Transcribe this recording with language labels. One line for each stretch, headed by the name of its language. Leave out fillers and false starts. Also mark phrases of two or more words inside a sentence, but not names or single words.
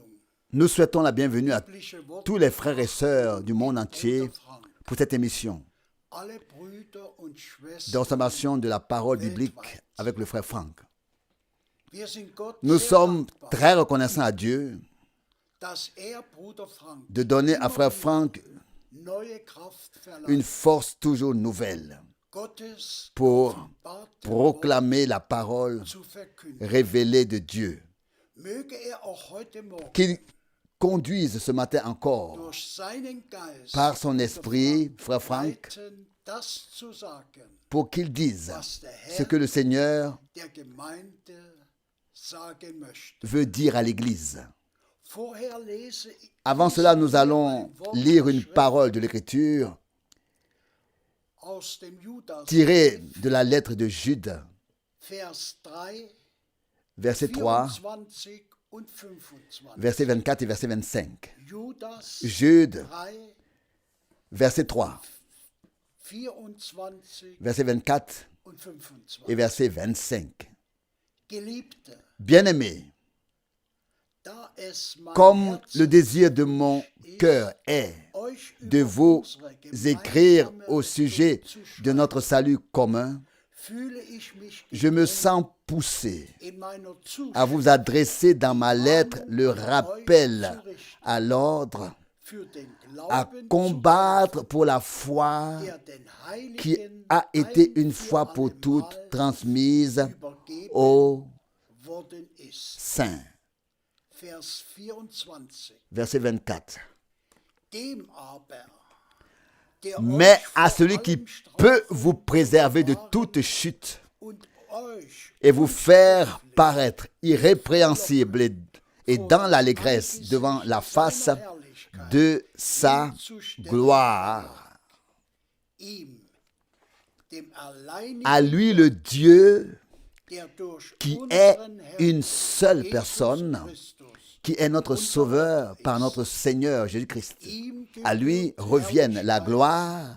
French: Nous souhaitons la bienvenue à tous les frères et sœurs du monde entier pour cette émission
German: alle Brüder und
French: de
German: Schwestern.
French: consommation de la parole biblique avec le frère Franck.
German: Wir sind Gott
French: Nous
German: sehr
French: sommes
German: dankbar,
French: très reconnaissants à Dieu
German: dass Bruder Frank
French: de donner à frère Franck
German: neue Kraft verleiht,
French: une force toujours nouvelle
German: Gottes
French: pour
German: offenbarte
French: proclamer la parole
German: Wort zu verkünden.
French: révélée de Dieu.
German: Möge auch heute Morgen
French: Qu'il conduise ce matin encore
German: durch seinen Geist
French: par son esprit, frère Franck,
German: leiten, das zu sagen,
French: pour qu'il dise
German: was der
French: ce
German: Herr
French: que le Seigneur
German: der Gemeinde sagen möchte.
French: veut dire à l'Église.
German: Vorher lese ich
French: Avant cela, nous allons lire une parole de l'Écriture
German: aus dem Judas
French: tirée de la lettre de Jude,
German: Vers 3,
French: verset 3,
German: 24 und 25.
French: verset 24 et verset 25.
German: Judas
French: Jude, 3, verset 3, 24 verset 24
German: und 25.
French: et verset 25.
German: Geliebte,
French: Bien-aimés,
German: da es mein
French: comme
German: Herz
French: le désir de mon cœur est
German: euch
French: de
German: über
French: vous
German: unsere
French: écrire
German: gemeinsame
French: au sujet
German: Rettung zu
French: de notre salut commun,
German: fühle ich mich
French: je me sens poussé
German: in meiner
French: à vous adresser dans ma lettre le rappel à l'ordre,
German: für den
French: à
German: Glauben zu
French: combattre pour la foi
German: der den
French: qui
German: Heiligen
French: a été
German: ein
French: une
German: für
French: fois pour
German: allemal
French: toutes transmise
German: übergeben
French: aux
German: worden ist.
French: saints.
German: Vers 24.
French: Verset 24.
German: Dem aber, der
French: Mais
German: euch
French: à
German: vor
French: celui qui
German: allem
French: peut
German: strafen
French: vous préserver de toute chute
German: und euch
French: et vous faire paraître irrépréhensible et dans l'allégresse devant la face de sa gloire.
German: Ihm, dem alleinigen
French: À lui le Dieu
German: der durch
French: qui est
German: unseren Herrn
French: une seule
German: Jesus
French: personne,
German: Christus,
French: qui est notre Sauveur par notre Seigneur Jésus-Christ.
German: ihm
French: À lui
German: gebührt
French: reviennent la
German: Herrlichkeit
French: gloire